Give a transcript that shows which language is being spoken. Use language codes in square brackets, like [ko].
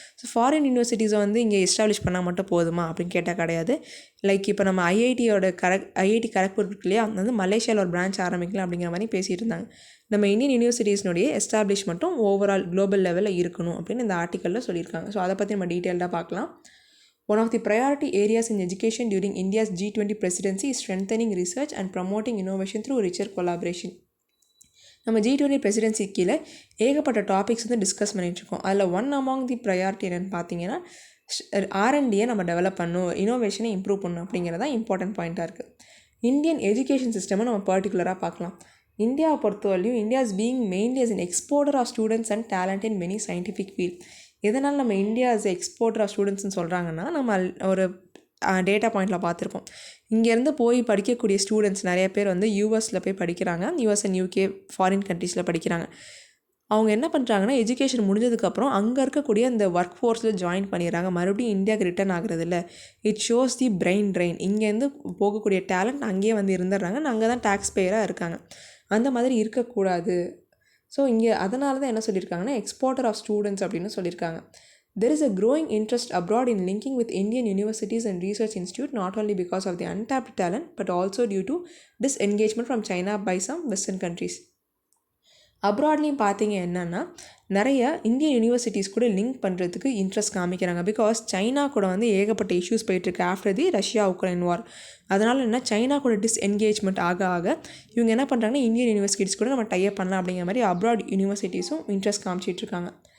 [ta] So foreign யூனிவர்சிட்டிஸை வந்து இங்கே establish பண்ணால் மட்டும் போதுமா அப்படின்னு கேட்டால் கிடையாது. லைக் இப்போ நம்ம ஐஐடி கரக்பூர் இருக்கு இல்லையா, அது வந்து மலேசியாவில் ஒரு பிரான்ச் ஆரம்பிக்கலாம் அப்படிங்கிற மாதிரி பேசிகிட்டு இருந்தாங்க. நம்ம இந்தியன் யூனிவர்சிட்டிஸ்னுடைய எஸ்டாப்ளிஷ்மெண்ட்டும் ஓவரால் குளோபல் லெவலில் இருக்கணும் அப்படின்னு இந்த ஆர்டிக்கலில் சொல்லியிருக்காங்க. ஸோ அதை பற்றி நம்ம டீட்டெயில்டாக பார்க்கலாம். [en] One of the priority areas in education during India's G20 presidency is strengthening research and promoting innovation through richer collaboration. [ta] நம்ம G20 presidency கீழே ஏகப்பட்ட டாபிக்ஸ் வந்து டிஸ்கஸ் பண்ணிகிட்ருக்கோம். அதில் ஒன் அமாங் தி ப்ரையாரிட்டி என்னென்னு பார்த்தீங்கன்னா R&Dயை நம்ம டெவலப் பண்ணணும், இனோவேஷனை இம்ப்ரூவ் பண்ணணும் அப்படிங்கிறதான் இம்பார்ட்டன்ட் பாயிண்ட்டாக இருக்குது. இந்தியன் எஜுகேஷன் சிஸ்டமை நம்ம பர்டிகுலராக பார்க்கலாம். இந்தியாவை பொறுத்தவரையும் [en] India is being mainly as an exporter of students and talent in many scientific field. [ta] எதனால் நம்ம இந்தியா as எக்ஸ்போர்ட்டர் ஆஃப் ஸ்டூடெண்ட்ஸ்னு சொல்கிறாங்கன்னா, நம்ம ஒரு டேட்டா பாயிண்டில் பார்த்துருப்போம். இங்கேருந்து போய் படிக்கக்கூடிய ஸ்டூடெண்ட்ஸ் நிறைய பேர் வந்து யூஎஸில் போய் படிக்கிறாங்க. யூஎஸ் அண்ட் யூகே ஃபாரின் கண்ட்ரீஸில் படிக்கிறாங்க. அவங்க என்ன பண்ணுறாங்கன்னா, எஜுகேஷன் முடிஞ்சதுக்கப்புறம் அங்கே இருக்கக்கூடிய அந்த ஒர்க் ஃபோர்ஸில் ஜாயின் பண்ணிடுறாங்க. மறுபடியும் இந்தியாவுக்கு ரிட்டர்ன் ஆகிறது இல்லை. [en] It shows the brain drain. [ta] இங்கேருந்து போகக்கூடிய டேலண்ட் அங்கேயே வந்து இருந்துடுறாங்க. அங்கே தான் டேக்ஸ் பேயராக இருக்காங்க. அந்த மாதிரி இருக்கக்கூடாது. ஸோ இங்கே அதனால தான் என்ன சொல்லியிருக்காங்கன்னா, எக்ஸ்போர்ட்டர் ஆஃப் ஸ்டூடெண்ட்ஸ் அப்படின்னு சொல்லியிருக்காங்க. [en] There is a growing interest abroad in linking with Indian universities and research institutes, not only because of the untapped talent, but also due to disengagement from China by some Western countries. [ta] அப்ராட்லேயும் பார்த்தீங்க என்னென்னா, நிறைய Indian universities கூட link பண்ணுறதுக்கு interest காமிக்கிறாங்க. Because China கூட வந்து ஏகப்பட்ட issues போயிட்டுருக்கு ஆஃப்டர் தி ரஷ்யா உக்ரைன் வார். அதனால் என்ன, சைனா கூட டிஸ்என்கேஜ்மெண்ட் ஆக இவங்க என்ன பண்ணுறாங்கன்னா, இந்தியன் யூனிவர்சிட்டிஸ் கூட நம்ம டைப் பண்ணலாம் அப்படிங்கிற மாதிரி அப்ராட் யூனிவர்சிட்டிஸும் இன்ட்ரெஸ்ட் காமிச்சிட்ருக்காங்க.